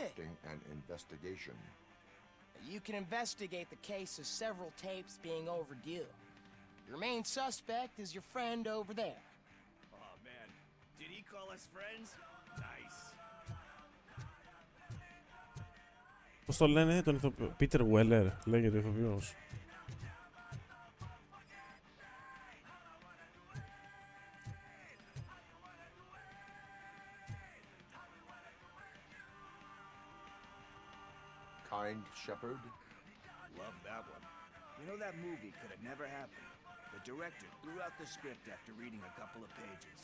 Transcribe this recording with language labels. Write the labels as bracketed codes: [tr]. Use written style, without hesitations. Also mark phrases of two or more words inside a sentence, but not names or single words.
[en] conducting an investigation. You can investigate the case of several tapes being overdue. Your main suspect is your friend over there. Oh man, did he call us friends? Nice. [el] Πώς το λένε τον ηθοποιό? Πίτερ Weller λέγεται ο ηθοποιός. [en] Kind Shepherd? Love that one. You know, that movie could have never happened. The director threw out the script after reading a couple of pages.